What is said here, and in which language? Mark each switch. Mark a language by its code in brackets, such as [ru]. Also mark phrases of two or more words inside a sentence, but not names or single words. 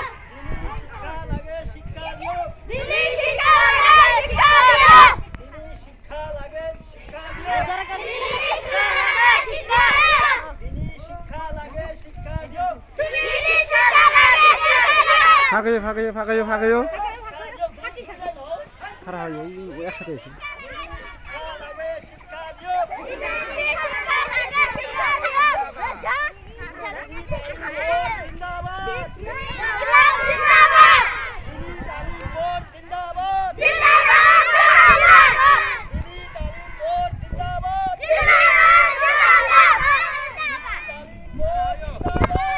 [as] শিক্ষা লাগে শিক্ষা দিয়ক দিনী শিক্ষা লাগে শিক্ষা দিয়ক শিক্ষা লাগে শিক্ষা দিয়ক দিনী শিক্ষা লাগে শিক্ষা দিয়ক দিনী শিক্ষা লাগে শিক্ষা দিয়ক দিনী শিক্ষা লাগে শিক্ষা দিয়ক [bn] ফাঁকে যাও খারাপ হয়ে যায় একসাথে এসে [as] শিক্ষা লাগে শিক্ষা দিয়ক দিনী শিক্ষা লাগে শিক্ষা দিয়ক জিন্দাবাদ [ur] انقلاب زندہ باد [as] দিনী তালিম বোর্ড জিন্দাবাদ [ur] زندہ باد زندہ باد [as] দিনী তালিম বোর্ড জিন্দাবাদ জিন্দাবাদ তালিম বোর্ড জিন্দাবাদ